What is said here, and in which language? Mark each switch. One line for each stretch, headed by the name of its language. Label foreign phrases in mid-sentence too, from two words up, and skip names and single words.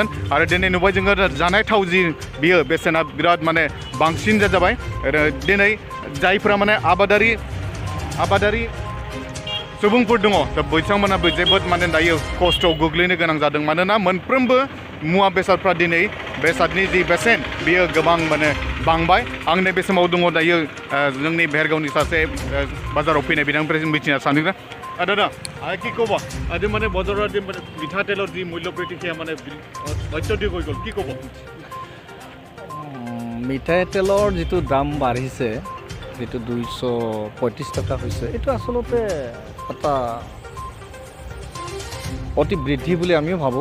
Bodo: आरो दिनै नुबाय जोङो जानाय थाव जि बियो बेसेना बिराद माने बांसिन जाबाय आरो दिनै जायफ्रा माने आबादारि सुबुंफोर दङ दा बिथांमोनाबो जोबोद माने दायो खस्थ'आव गोग्लैनो गोनां जादों। मानोना मोनफ्रोमबो मुवा बेसादफ्रा दिनै बेसादनि जि बेसेन बियो गोबां माने बांबाय। आं नैबे समाव दङ दायो जोंनि भेरगावनि सासे बाजाराव फैनाय बिथांनिफ्राय जों मिथिनो सानदों।
Assamese: दादा কি ক'ব আজি মানে বজাৰৰ মিঠাতেলৰ যি মূল্য বৃদ্ধি সেয়া মানে অত্যধিক হৈ গ'ল কি ক'ব? মিঠাতেলৰ যিটো দাম বাঢ়িছে যেটো 235 টাকা হৈছে এটা আসলতে এটা অতি বৃদ্ধি বুলি আমিও ভাবো।